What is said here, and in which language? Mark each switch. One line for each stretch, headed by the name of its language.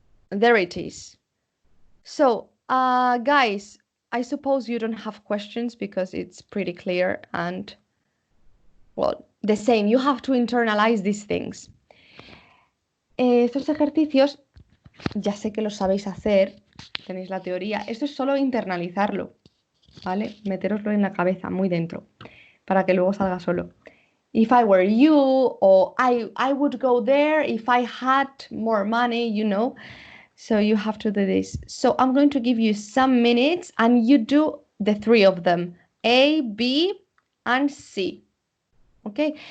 English: There it is. So, guys, I suppose you don't have questions because it's pretty clear and, well, the same. You have to internalize these things.
Spanish: Estos ejercicios, ya sé que los sabéis hacer, tenéis la teoría. Esto es solo internalizarlo, ¿vale? Meteroslo en la cabeza, muy dentro, para que luego salga solo.
English: If I were you, or I would go there if I had more money, you know. So you have to do this. So I'm going to give you some minutes and you do the 3 of them. A, B, and C. Okay?